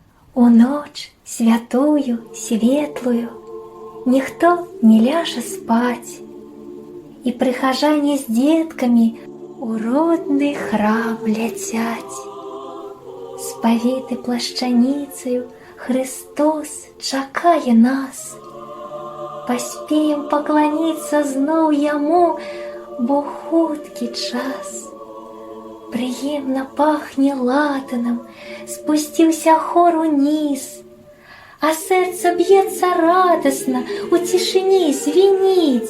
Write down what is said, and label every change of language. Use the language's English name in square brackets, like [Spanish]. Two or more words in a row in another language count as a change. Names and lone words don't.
[Russian] У ночь святую, светлую никто не ляжет спать, и прихожане с детками у родный храм летять. [Belarusian] Сповиты плащаницею Христос чакае нас. Паспеем поклониться зноў яму, бо хуткі час. Прыемна пахне латаном, спусціўся хор уніз, а сэрца б'ецца радасна, у цішыні звініць.